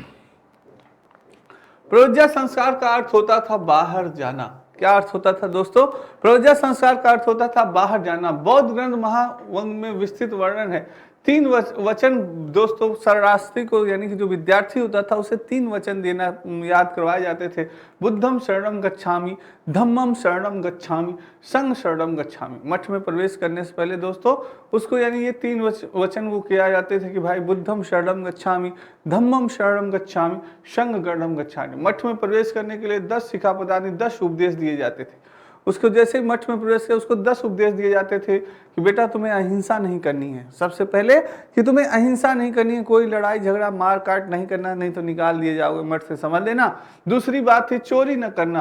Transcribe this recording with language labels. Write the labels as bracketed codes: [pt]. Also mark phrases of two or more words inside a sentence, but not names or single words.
[hi] प्रव्रज्या संस्कार का अर्थ होता था बाहर जाना। क्या अर्थ होता था दोस्तों? प्रव्रज्या संस्कार का अर्थ होता था बाहर जाना। बौद्ध ग्रंथ महावंग में विस्तृत वर्णन है। 3 वचन दोस्तों शरणार्थी को यानी कि जो विद्यार्थी होता था उसे 3 वचन देना याद करवाए जाते थे। [pi] बुद्धम शरणम गच्छामि, धम्मम शरणम गच्छामि, संघ शरणम गच्छामि। [hi] मठ में प्रवेश करने से पहले दोस्तों उसको यानी ये 3 वचन वो किया जाते थे कि भाई [pi] बुद्धम शरणम गच्छामि, धम्मम शरणम गच्छामि, संघ शरणम गच्छामि। [hi] मठ में प्रवेश करने के लिए 10 सिक्खापदानी 10 उपदेश दिए जाते थे। उसको जैसे ही मठ में प्रवेश किया उसको 10 उपदेश दिए जाते थे कि बेटा तुम्हें अहिंसा नहीं करनी है। सबसे पहले कि तुम्हें अहिंसा नहीं करनी है, कोई लड़ाई झगड़ा मार काट नहीं करना, नहीं तो निकाल दिए जाओगे मठ से, समझ लेना। दूसरी बात थी चोरी न करना।